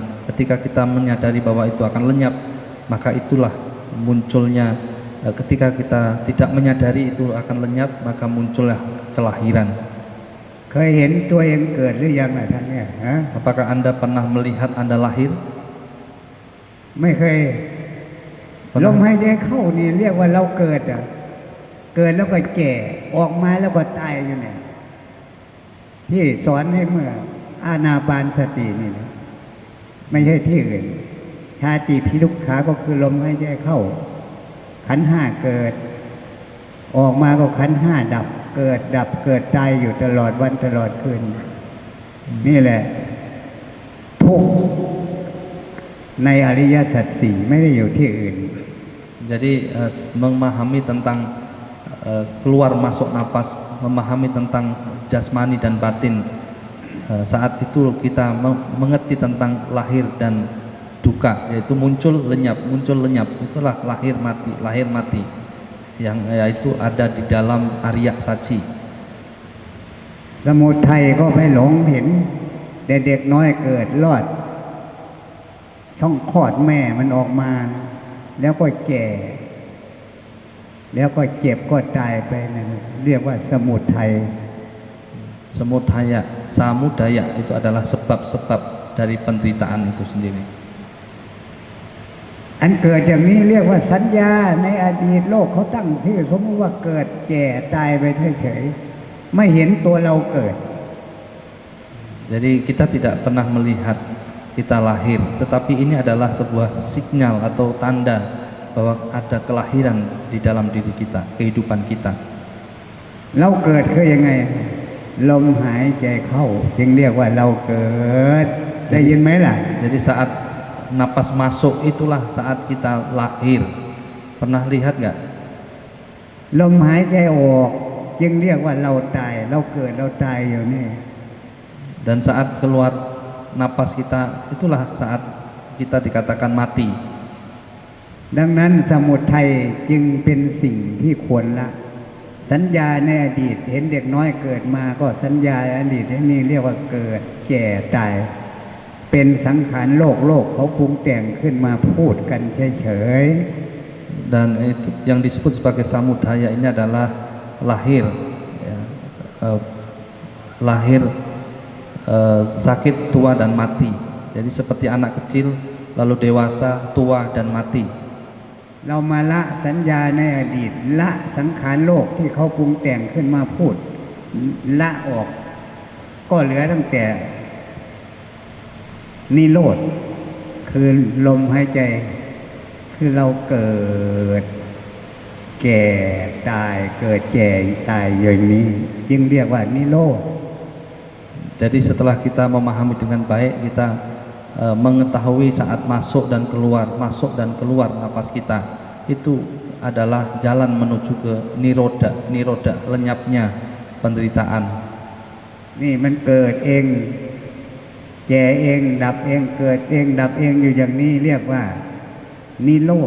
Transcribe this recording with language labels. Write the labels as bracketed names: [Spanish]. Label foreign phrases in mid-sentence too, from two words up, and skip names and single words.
[Indonesian] Ketika kita menyadari bahwa itu akan lenyap, maka itulah munculnya. Ketika kita tidak menyadari itu akan lenyap, maka muncullah kelahiran. [Thai] เคยเห็นตัวเองเกิดหรือยังล่ะท่านเนี่ยฮะ [Indonesian] Apakah Anda pernah melihat Anda lahir? [Thai] ไม่เคยลมหายใจเข้านี่เรียกว่าเราเกิดอ่ะเกิดแล้วก็แก่ออกมาแล้วก็ ตายอยู่เนี่ยที่สอนให้เมื่ออานาปานสตินี่นะไม่ใช่ที่อื่นชาติพิทุกขาก็คือลมหายใจเข้าขันธ์ห้าเกิดออกมาก็ขันธ์ห้าดับเกิดดับเกิดตายอยู่ตลอดวันตลอดคืนนี่แหละทุกข์ในอริยสัจสี่ไม่ได้อยู่ที่อื่น [Indonesian] Jadi memahami tentang keluar masuk napas, memahami tentang jasmani dan batin. Saat itu kita mengerti tentang lahir dan duka, yaitu muncul lenyap. Itulah lahir mati yang yaitu ada di dalam Arya Saji. [Thai] สมุทัยก็ไปหลงเห็นแต่เด็กน้อยเกิดรอดช่องคลอดแม่มันออกมาแล้วก็แก่แล้วก็เจ็บก็ตายไปนั่นเรียกว่าสมุทัย [Indonesian] Samudaya itu adalah sebab-sebab dari penderitaan itu sendiri. [Thai] อันเกิดอย่างนี้เรียกว่าสัญญาในอดีตโลกเขาตั้งชื่อสมมติว่าเกิดแก่ตายไปเฉยๆไม่เห็นตัวเราเกิด [Indonesian] Jadi kita tidak pernah melihat kita lahir, tetapi ini adalah sebuah sinyal atau tanda bahwa ada kelahiran di dalam diri kita, kehidupan kita. [Thai] เราเกิดคือยังไงลมหายใจเข้าจึงเรียกว่าเราเกิดได้ยินไหมล่ะ [Indonesian] Jadi saat napas masuk itulah saat kita lahir. Pernah lihat nggak? [Thai] ลมหายใจออกจึงเรียกว่าเราตายเราเกิดเราตายอยู่นี่ [Indonesian] Dan saat keluar napas kita itulah saat kita dikatakan mati. [Thai] ดังนั้นสมุทัยจึงเป็นสิ่งที่ควรละสัญญาในอดีตเห็นเด็กน้อยเกิดมาก็สัญญาอดีตนี่เรียกว่าเกิดแก่ตายเป็นสังขารโลกเขาปรุงแต่งขึ้นมาพูดกันเฉยๆ [Indonesian] Dan itu yang disebut sebagai samudaya ini adalah lahir, ya, lahir sakit, tua dan mati. Jadi seperti anak kecil, lalu dewasa, tua dan mati. [Thai] เรามาละสัญญาในอดีตละสังขารโลกที่เขาปรุงแต่งขึ้นมาพูดละออกก็เหลือตั้งแต่นิโรธคือลมหายใจคือเราเกิดแก่ตายเกิดแก่ตายอย่างนี้จึงเรียกว่านิโรธ [Indonesian] Jadi setelah kita memahami dengan baik, kita mengetahui saat masuk dan keluar napas kita, itu adalah jalan menuju ke niroda, lenyapnya penderitaan. [Thai] นี่มันเกิดเองแก่เองดับเองเกิดเองดับเองอยู่อย่างนี้เรียกว่านิโรธ